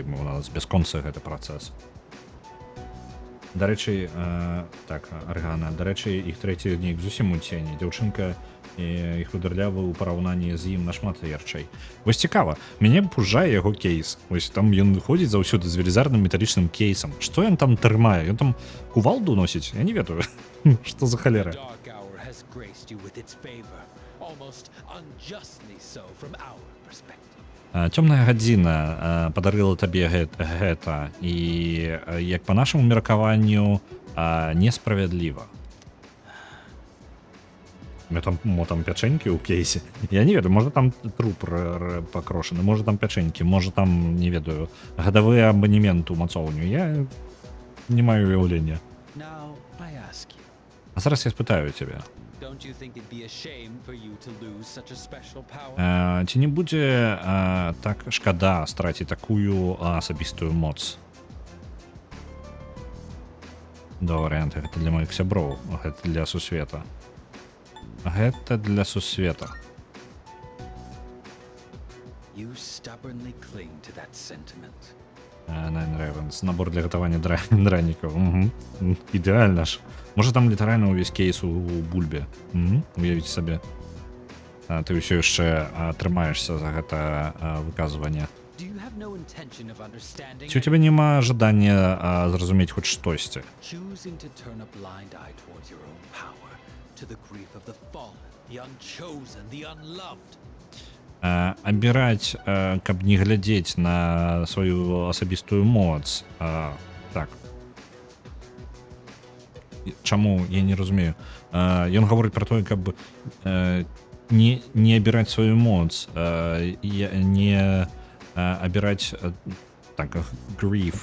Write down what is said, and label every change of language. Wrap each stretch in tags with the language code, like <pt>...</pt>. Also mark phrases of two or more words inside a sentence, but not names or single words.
<be>У нас бясконцы гэты працэс. Дарэчы, так, Аргана, дарэчы, іх трэці неяк зусім у цені. Дзяўчынка і хударлявы ў параўнанні з ім нашмат ярчэй. Вось цікава, мяне пужае яго кейс. Вось там ён ходзіць заўсёды з велізарным металічным кейсам. Што ён там трымае? Ён там кувалду носіць? Я не ведаю. Што за халера?</be> <en>Has graced you with its favor, almost unjustly so from our perspective.</en> <be>Цёмная гадзіна падарыла табе гэта і як па нашаму меркаванню несправядліва. Мо там пячэнькі ў кейсе. Я не ведаю, можа там труп пакрошаны, можа там пячэнькі, можа там, не ведаю, гадавы абанемент у мацоўню. Я не маю уяўлення.</be> <en>Now, I ask you,</en> <be>А зараз я спытаю цябе.</be> <en>don't you think it'd be a shame for you to lose such a special power?</en> <be>Ці не будзе так шкада страціць такую асабістую моц? Два варыянты. Гэта для маіх сяброў, гэта для сусвета. Гэта для сусвета.</be> <en>You stubbornly cling to that sentiment. Nine Ravens.</en> <be>Набор для гатавання дранікаў. Ідэальна ж. Можа там літаральна ўвесь кейс у бульбе. Уявіце сабе. Ты ўсё яшчэ трымаешся за гэта выказванне.</be> <en>Do you have no intention of understanding?</en> <be>Ці у цябе няма жадання зразумець хоць штосьці?</be> <en>Choosing to turn a blind eye towards your own power, to the grief of the fallen, the unchosen, the unloved.</en> <be>Абіраць, каб не глядзець на сваю асабістую моц. Так. Чаму? Я не разумею. Ён гаворыць пра тое, каб не абіраць сваю моц, не абіраць так, grief.</be>